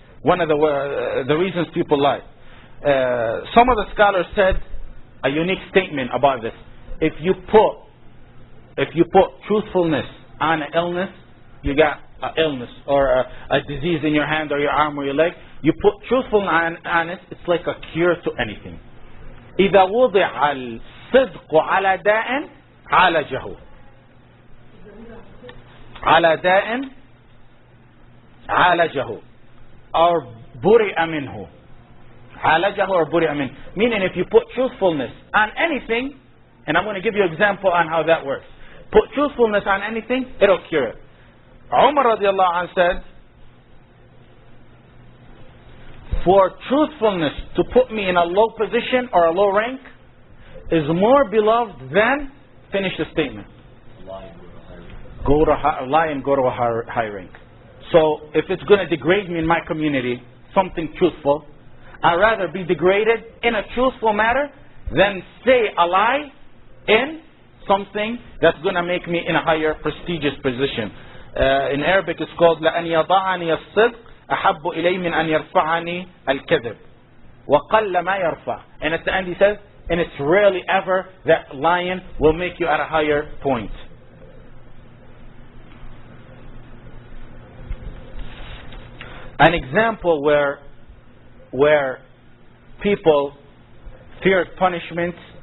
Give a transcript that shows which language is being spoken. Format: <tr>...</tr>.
<en>One of the reasons people lie. Some of the scholars said a unique statement about this. If you put truthfulness on an illness, you got an illness or a disease in your hand or your arm or your leg, you put truthfulness on it, it's like a cure to anything.</en> <ar>إذا وضع الصدق على داء عالجه. على داء عالجه or برئ منه. عالجه or برئ منه.</ar> <en>Meaning if you put truthfulness on anything, and I'm going to give you an example on how that works. Put truthfulness on anything, it'll cure it. Umar radiallahu anh said, for truthfulness to put me in a low position or a low rank is more beloved than, finish the statement, lie and go to a high rank. So if it's going to degrade me in my community, something truthful, I'd rather be degraded in a truthful matter than say a lie in something that's going to make me in a higher prestigious position. In Arabic it's called</en> <ar>لأن يضعني الصدق أحب إلي من أن يرفعني الكذب وقل ما يرفع.</ar> <en>And at the end he says, and it's rarely ever that lying will make you at a higher point. An example where people feared punishment.</en>